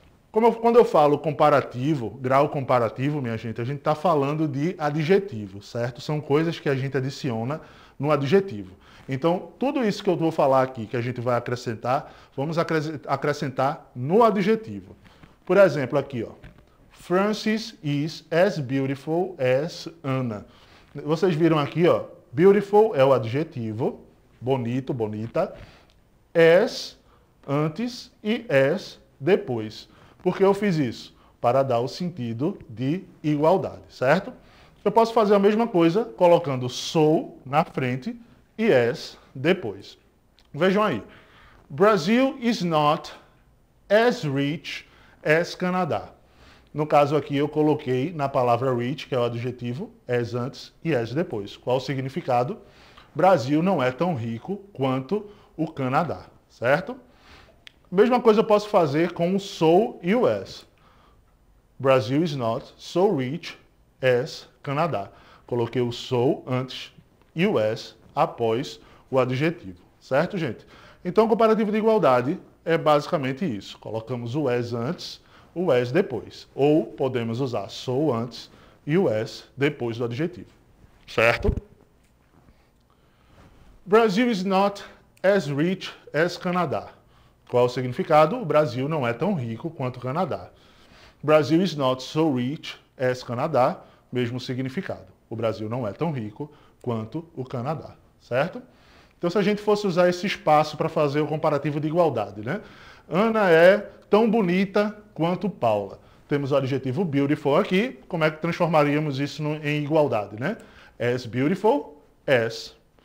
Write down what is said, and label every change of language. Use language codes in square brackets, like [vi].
[pt] Quando eu falo comparativo, grau comparativo, minha gente, a gente está falando de adjetivo, certo? São coisas que a gente adiciona no adjetivo. Então, tudo isso que eu vou falar aqui, que a gente vai acrescentar, vamos acrescentar no adjetivo. Por exemplo, aqui, ó. [en] Francis is as beautiful as Anna. [pt] Vocês viram aqui, ó. Beautiful é o adjetivo, bonito, bonita, as antes e as depois. Por que eu fiz isso? Para dar o sentido de igualdade, certo? Eu posso fazer a mesma coisa colocando so na frente e as depois. Vejam aí. [en] Brazil is not as rich as Canadá. [pt] No caso aqui eu coloquei na palavra rich, que é o adjetivo, as antes e as depois. Qual o significado? Brasil não é tão rico quanto o Canadá, certo? Mesma coisa eu posso fazer com o so e o as. [en] Brazil is not so rich as Canadá. [pt] Coloquei o so antes e o as após o adjetivo, certo, gente? Então, o comparativo de igualdade é basicamente isso. Colocamos o as antes, o as depois. Ou podemos usar so antes e o as depois do adjetivo, certo? [en] Brazil is not as rich as Canadá. [pt] Qual o significado? O Brasil não é tão rico quanto o Canadá. [en] Brazil is not so rich as Canadá. [pt] Mesmo significado. O Brasil não é tão rico quanto o Canadá, certo? Então, se a gente fosse usar esse espaço para fazer o comparativo de igualdade, né? Ana é tão bonita quanto Paula. Temos o adjetivo beautiful aqui. Como é que transformaríamos isso em igualdade, né? [en] As beautiful as.